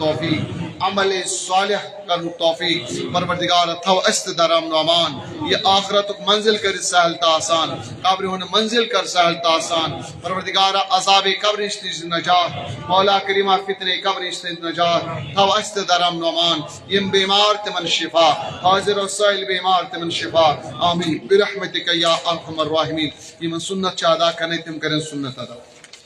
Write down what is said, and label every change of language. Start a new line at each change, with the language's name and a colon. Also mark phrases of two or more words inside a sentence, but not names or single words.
Kashmiri: توفیق عمل صالح کرنُک توفیق پروردگار تھو اَسہِ تہِ درامن امان یہ آخرتُک منزل کٔرِتھ سہل تہٕ آسان قبرِ ہُنٛد منزل کر سہل تہٕ آسان پروردگار عذابِ قبرِ نِش تہِ نجات مولا کریمہ فتنہ قبرِ نِش تہِ نجات تھو اَسہِ تہِ درامن امان یم بیمار تمن شفا حاضر و سائل بیمار تمن شفا
Arabic: آمین برحمتک یا ارحم الراحمین
Kashmiri: یمن سنت چھ ادا کرنے تم کریں سنت ادا